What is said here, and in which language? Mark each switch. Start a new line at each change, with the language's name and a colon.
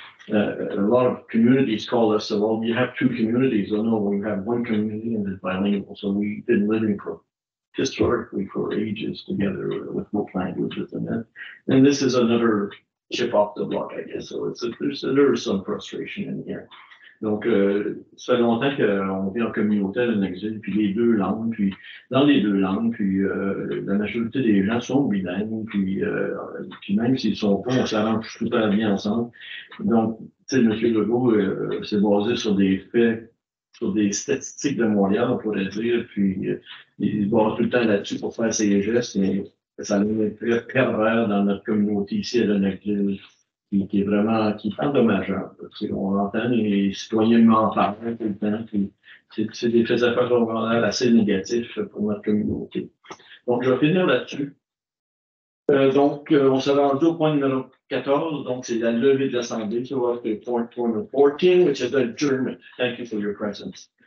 English: A lot of communities call us, well, you have two communities. Oh, no, we have one community and it's bilingual. So we've been living historically for ages together with both languages. And this is another chip off the block, I guess. So there's some frustration in here.
French: Donc, ça fait longtemps qu'on vit en communauté à Lennoxville, puis les deux langues, puis dans les deux langues, puis la majorité des gens sont bilingues, puis même s'ils sont pas, on s'arrange super bien ensemble. Donc, tu sais, M. Legault s'est basé sur des faits, sur des statistiques de Montréal, on pourrait dire, puis il se base tout le temps là-dessus pour faire ses gestes, mais ça nous est très pervers dans notre communauté ici à Lennoxville. Qui est vraiment endommageable. On entend les citoyens m'en parler tout le temps. C'est des faits affaires secondaires assez négatifs pour notre communauté. Donc, je vais finir là-dessus. Donc, on s'est rendu au point numéro 14. Donc, c'est la levée de l'Assemblée.
English: So, we're at point 14, which is adjournment. Thank you for your presence.